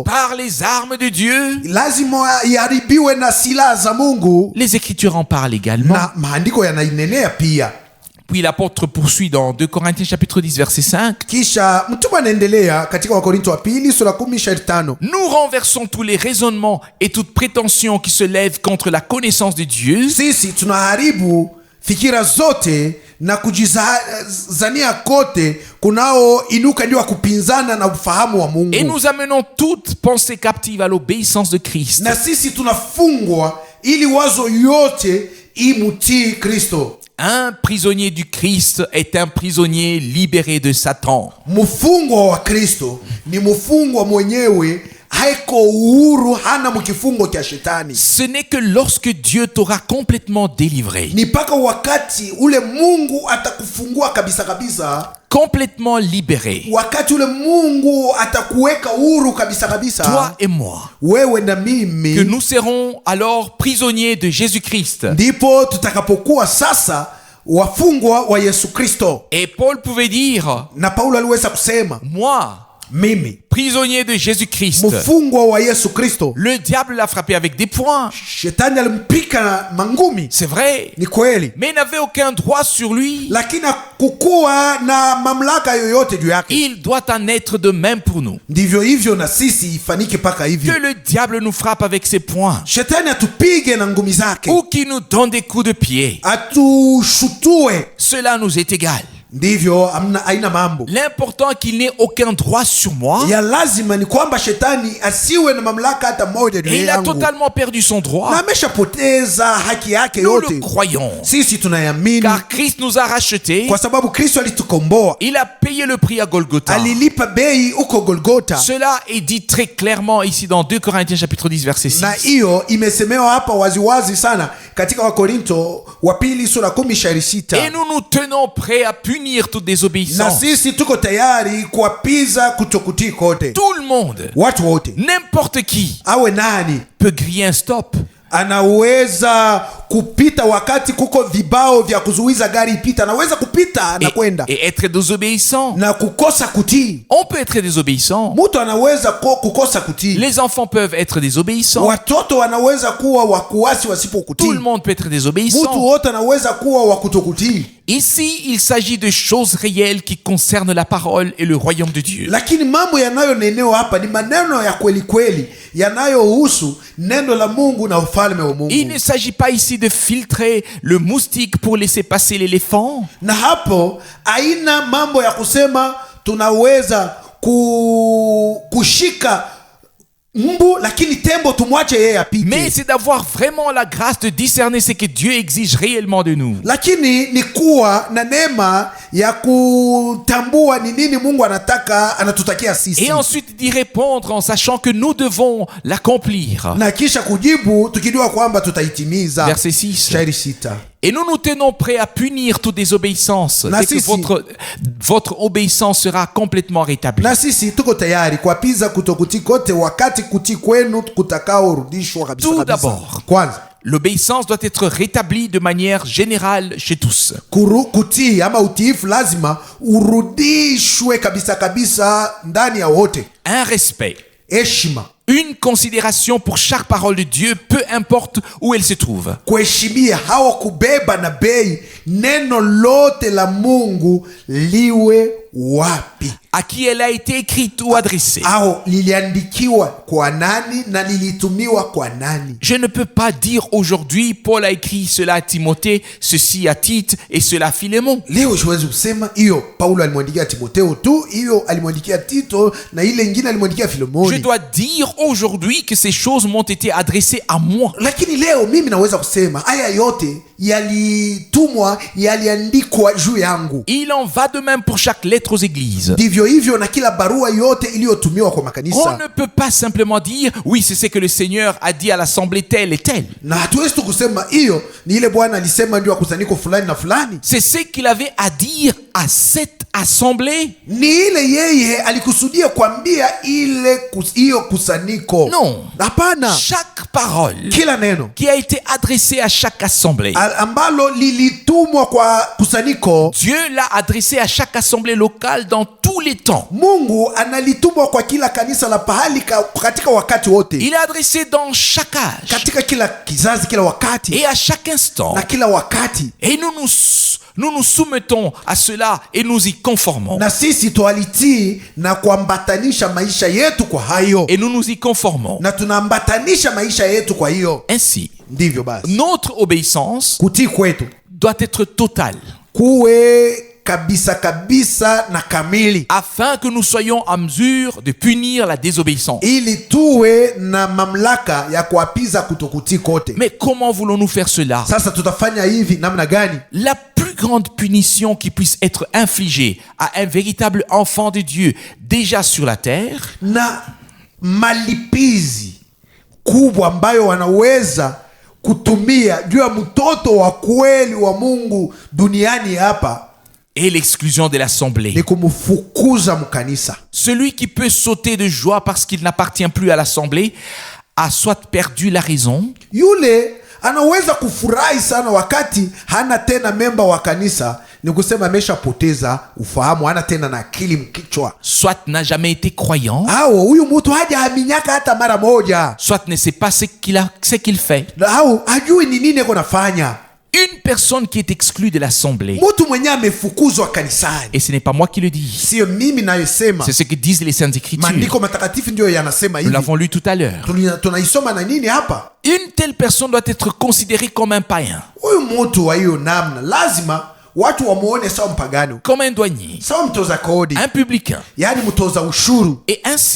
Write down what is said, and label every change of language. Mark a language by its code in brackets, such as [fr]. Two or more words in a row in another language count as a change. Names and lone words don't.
[fr] par les armes de Dieu. [sw] lazima iharibiwe na silaha za Mungu, [fr] Les Écritures en parlent également. [sw] na maandiko yanainenea pia. [fr] Puis l'apôtre poursuit dans 2 Corinthiens chapitre 10 verset 5. [sw] Kisha mtume anaendelea katika Wakorinto wa pili sura 10 shairi 5, [fr] Nous renversons tous les raisonnements et toute prétention qui se lèvent contre la connaissance de Dieu, [sw] sisi tunaharibu fikira zote na kujizania kote kunaoinuka ndio kupinzana na ufahamu wa Mungu, [fr] et nous amenons toute pensée captive à l'obéissance de Christ. [sw] na sisi tunafungwa ili wazo yote imutii Kristo. [fr] Un prisonnier du Christ est un prisonnier libéré de Satan. [sw] Mfungwa wa Kristo ni mfungwa mwenyewe, haiko uhuru, hana mkifungo cha shetani. [fr] Ce n'est que lorsque Dieu t'aura complètement délivré, [sw] Ni paka wakati ule Mungu atakufungua kabisa kabisa, [fr] complètement libéré, [sw] wakati ule Mungu atakuweka huru kabisa kabisa, [fr] toi et moi, [sw] wewe na [fr] que [sw] mimi, [fr] nous serons alors prisonniers de Jésus-Christ. [sw] ndipo tutakapokuwa sasa wafungwa wa Yesu Kristo. [fr] Et Paul pouvait dire, [sw] Na Paulo aliweza kusema, [fr] moi, [sw] mimi [fr] prisonnier de Jésus-Christ, [sw] mfungwa wa Yesu Kristo. [fr] le diable l'a frappé avec des poings. [sw] Shetani alimpika na mangumi, [fr] C'est vrai. [sw] ni kweli, [fr] Mais il n'avait aucun droit sur lui. [sw] lakini hakukuwa na mamlaka yoyote juu yake. [fr] Il doit en être de même pour nous. [sw] Ndivyo hivyo na sisi ifanike mpaka hivyo. [fr] Que le diable nous frappe avec ses poings, [sw] Shetani atupige na ngumi zake, [fr] ou qu'il nous donne des coups de pied, [sw] atushutue, [fr] cela nous est égal. [sw] ndivyo haina mambo. [fr] L'important qu'il n'ait aucun droit sur moi. [sw] Ya lazima ni kwamba shetani asiwe na mamlaka hata moja juu [fr] Et il a [sw] yangu, [fr] totalement perdu son [sw] na [fr] droit. [sw] ameshapoteza haki yake [fr] Nous le [sw] yote. [fr] croyons. [sw] Sisi tunayamini [fr] Car Christ nous a rachetés. [sw] kwa sababu Kristo alitukomboa, [fr] Il a payé le prix à Golgotha. [sw] alilipa bei uko Golgota, [fr] Cela est dit très clairement ici dans 2 Corinthiens chapitre 10 verset 6. [sw] na hiyo imesemewa hapa waziwazi sana katika Wakorinto wa pili sura 10:6. [fr] Et nous nous tenons prêts à punir toute [sw] Na [fr] désobéissance. [sw] sisi tuko tayari kuwapiza kutokutii kote. [fr] Tout le monde, [sw] Watu wote, [fr] n'importe qui, [sw] awe nani, [fr] peut griller un stop. [sw] anaweza kupita wakati kuko vibao vya kuzuiza gari ipita, anaweza kupita na kwenda [fr] Et être désobéissant. [sw] na kukosa kutii. [fr] On peut être désobéissant. [sw] Mtu anaweza kukosa kutii. [fr] Les enfants peuvent être désobéissants. [sw] Watoto wanaweza kuwa wakuasi [fr] Tout [sw] wasipokutii. [fr] le monde peut être [sw] Mtu [fr] désobéissant. [sw] wote anaweza kuwa wakutokutii. [fr] Ici, il s'agit de choses réelles qui concernent la parole et le royaume de Dieu. [sw] Lakini mambo yanayonenewa hapa ni maneno ya kweli kweli yanayohusu neno la Mungu na ufalme wa Mungu. [fr] Il ne s'agit pas ici de filtrer le moustique pour laisser passer l'éléphant. [sw] Na hapo haina mambo ya kusema tunaweza kushika mbu lakini tembo tumwache yeye apite. [fr] Mais c'est d'avoir vraiment la grâce de discerner ce que Dieu exige réellement de nous. [sw] Lakini ni kuwa na neema ya kutambua ni nini Mungu anatutakia sisi. [fr] Et ensuite d'y répondre en sachant que nous devons l'accomplir. [sw] Na kisha kujibu tukijua kwamba tutaitimiza. [fr] Verset 6. [sw] Shairi 6. [fr] Et nous nous tenons prêts à punir toute désobéissance dès que votre obéissance sera complètement rétablie. [sw] Na sisi tuko tayari kuapiza kutokutii kote wakati kutii kwenu kutakaorudishwa kabisa [fr] Tout [sw] kabisa. [fr] d'abord, [sw] Kwanza, [fr] l'obéissance doit être rétablie de manière générale chez tous. [sw] kutii ama utiifu lazima urudishwe kabisa kabisa ndani ya wote. [fr] Un respect, [sw] Heshima, [fr] une considération pour chaque parole de Dieu, peu importe où elle se trouve. [sw] kuheshimia hawa kubeba na bei neno lote la Mungu liwe wapi, [fr] À qui elle a été écrite ou adressée. [sw] au liliandikiwa kwa nani na lilitumiwa kwa nani. [fr] Je ne peux pas dire aujourd'hui, Paul a écrit cela à Timothée, ceci à Tite et cela à Philémon. [sw] Leo siwezi kusema hiyo Paulo alimwandikia Timotheo tu, hiyo alimwandikia Tito na ile ingine alimwandikia [fr] Je [sw] Filemoni. [fr] dois dire aujourd'hui que ces choses m'ont été adressées à moi. [sw] Lakini leo mimi naweza kusema haya yote yalitumwa, yaliandikwa juu yangu. [fr] Il en va de même pour chaque lettre aux églises. [sw] Ndivyo hivyo na kila barua yote iliyotumiwa kwa [fr] On [sw] makanisa. [fr] ne peut pas simplement dire, oui, c'est ce que le Seigneur a dit à l'assemblée telle et telle. [sw] Na hatuwezi tu kusema hiyo ni ile Bwana alisema ndio kusanyiko fulani na fulani. [fr] C'est ce qu'il avait à dire à cette assemblée. [sw] Ni ile yeye alikusudia kuambia hiyo kusanyiko. [fr] Non. [sw] Hapana. [fr] Chaque parole [sw] Kila neno [fr] qui a été adressée à chaque assemblée, [sw] ambalo lilitumwa kwa kusanyiko, [fr] Dieu l'a adressé à chaque assemblée locale dans tous les temps. [sw] Mungu analitumwa kwa kila kanisa la pahali katika wakati wote. [fr] Il est adressé dans chaque âge [sw] Katika kila kizazi, kila wakati [fr] et à chaque instant. [sw] na kila wakati. [fr] Et nous nous soumettons à cela et nous y conformons. [sw] Na sisi twalitii na kuambatanisha maisha yetu kwa hayo. [fr] Et nous nous y conformons. [sw] Na tunaambatanisha maisha yetu kwa hiyo. [fr] Ainsi, [sw] Ndivyo basi. [fr] notre obéissance [sw] Kutii kwetu [fr] doit être totale [sw] kuwe kabisa kabisa na kamili, [fr] afin que nous soyons en mesure de punir la désobéissance. [sw] ili tuwe na mamlaka ya kuapiza kutokutii kote. [fr] Mais comment voulons-nous faire cela? [sw] Sasa tutafanya hivi namna gani? [fr] La plus grande punition qui puisse être infligée à un véritable enfant de Dieu déjà sur la terre, [sw] Na malipizi kubwa ambayo wanaweza kutumia juu ya mtoto wa kweli wa Mungu duniani hapa [fr] et l'exclusion de l'assemblée. [sw] ni kumfukuza mkanisa. [fr] Celui qui peut sauter de joie parce qu'il n'appartient plus à l'assemblée a soit perdu la raison, [sw] Yule anaweza kufurahi sana wakati hana tena memba wa kanisa, ni kusema ameshapoteza ufahamu, hana tena na akili mkichwa. [fr] Soit n'a jamais été croyant, [sw] Au huyu mtu hajaaminyaka hata mara moja, [fr] soit ne sait pas ce qu'il fait. [sw] au hajui ni nini yuko nafanya. [fr] Une personne qui est exclue de l'assemblée, [sw] Mtu mwenye amefukuzwa kanisani, [fr] et ce n'est pas moi qui le dis, [sw] sio mimi nayosema, [fr] c'est ce que disent les Saintes Écritures. [sw] maandiko matakatifu ndio yanasema [fr] Nous [sw] hivi. [fr] l'avons lu tout à l'heure. [sw] Tunaisoma na nini hapa? [fr] Une telle personne doit être considérée comme un païen, [sw] Huyu mtu wa hiyo namna lazima watu wamuone sawa mpagani, [fr] comme un douanier, [sw] sawa mtoza kodi, [fr] un publicain. [sw] yaani mtoza ushuru. [fr] Et ainsi,